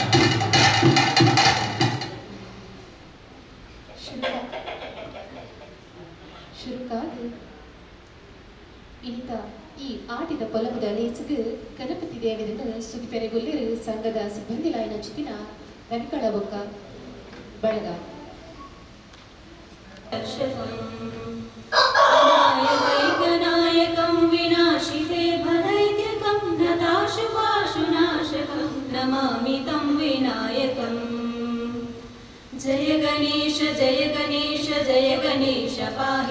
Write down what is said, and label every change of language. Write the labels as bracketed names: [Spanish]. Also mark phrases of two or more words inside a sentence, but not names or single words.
[Tulu] ಇನಿತ ಈ ಆಟಿದ ಪೊಲಮದ ಲೇಸುಗು ಗಣಪತಿ ದೇವರನ್ನು ಸುಗಿಪೆರೆಗೊಲ್ಲಿರು ಸಂಘದ ಸಿಬ್ಬಂದಿಲಾಯ್ನ ಚಿತ್ತಿನ ವೆಂಕಳ ಬೊಕ್ಕ ಬಳಗ [Sanskrit] नायकं विनाशिते भदैत्यकं नताशुपाशुनाशकं नमामि तं विनायकम् जय गणेश जय गणेश जय गणेश पाहि